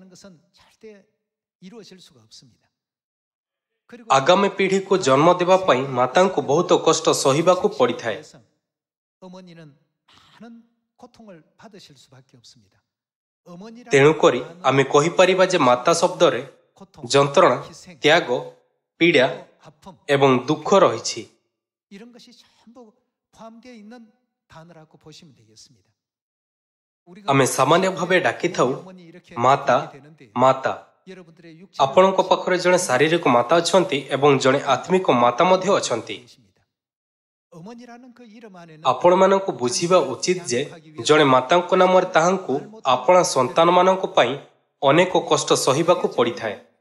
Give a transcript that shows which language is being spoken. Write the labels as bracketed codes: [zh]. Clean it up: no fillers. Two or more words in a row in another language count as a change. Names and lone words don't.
[or] ଆଗାମୀ ପିଢ଼ିକୁ ଜନ୍ମ ଦେବା ପାଇଁ ମାତାଙ୍କୁ ବହୁତ କଷ୍ଟ ସହିବାକୁ ପଡ଼ିଥାଏ। ତେଣୁକରି ଆମେ କହିପାରିବା ଯେ ମାତା ଶବ୍ଦରେ ଯନ୍ତ୍ରଣା, ତ୍ୟାଗ, ପୀଡ଼ା ଏବଂ ଦୁଃଖ ରହିଛି। [ko] 이런 것이 전부 포함되어 있는 단어라고 보시면 되겠습니다. [or] ଆମେ ସାମାନ୍ୟ ଭାବେ ଡାକିଥାଉ ମାତା ମାତା। ଆପଣଙ୍କ ପାଖରେ ଜଣେ ଶାରୀରିକ ମାତା ଅଛନ୍ତି ଏବଂ ଜଣେ ଆତ୍ମିକ ମାତା ମଧ୍ୟ ଅଛନ୍ତି। ଆପଣମାନଙ୍କୁ ବୁଝିବା ଉଚିତ ଯେ ଜଣେ ମାତାଙ୍କ ନାମରେ ତାହାଙ୍କୁ ଆପଣା ସନ୍ତାନମାନଙ୍କ ପାଇଁ ଅନେକ କଷ୍ଟ ସହିବାକୁ ପଡ଼ିଥାଏ।